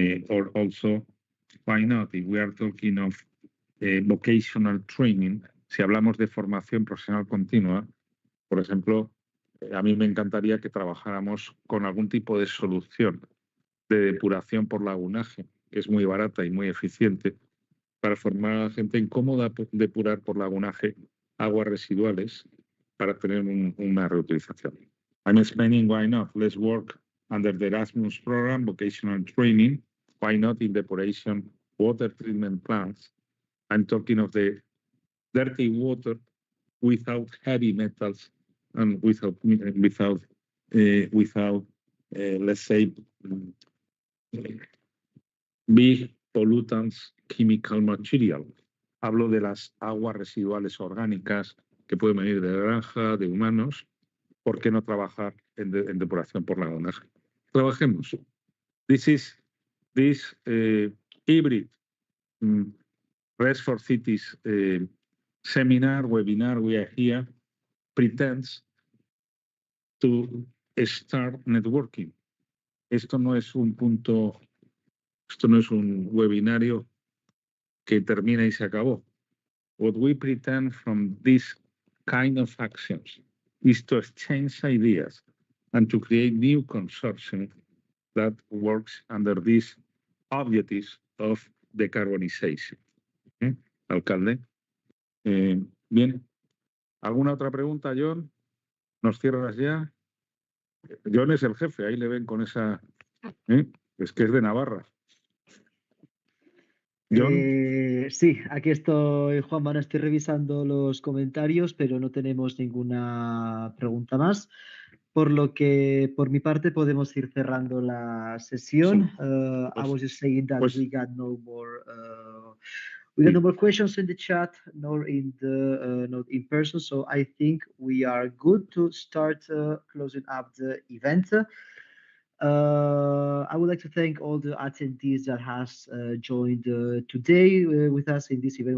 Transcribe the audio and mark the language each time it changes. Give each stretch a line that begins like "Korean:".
English: or also, why not, if we are talking of vocational training,
Spanish: si hablamos de formación profesional continua, por ejemplo, a mí me encantaría que trabajáramos con algún tipo de solución de depuración por lagunaje, que es muy barata y muy eficiente, para formar a la gente en cómo depurar por lagunaje aguas residuales para tener una reutilización.
English: I'm explaining why not. Let's work under the Erasmus program, vocational training. Why not in depuration water treatment plants? I'm talking of the dirty water without heavy metals and without let's say, big pollutants, chemical material.
Spanish: Hablo de las aguas residuales orgánicas que pueden venir de granja, de humanos. ¿Por qué no trabajar en depuración por lagunas? Trabajemos.
English: This hybrid RES4CITY's seminar, webinar we are here pretends to start networking.
Spanish: Esto no es un webinario que termina y se acabó.
English: What we pretend from this kind of actions is to exchange ideas and to create new consortium that works under these objectives of decarbonization.
Spanish: Alcalde. Bien. ¿Alguna otra pregunta, John? ¿Nos cierras ya? John es el jefe, ahí le ven con esa... Es que es de Navarra. John. Sí, aquí estoy, Juanma, no estoy revisando los comentarios, pero no tenemos ninguna pregunta más. Por lo que, por mi parte, podemos ir cerrando la sesión.
English: I was just saying that we got no more questions in the chat, nor in the not in person. So I think we are good to start closing up the event. I would like to thank all the attendees that has joined today with us in this event.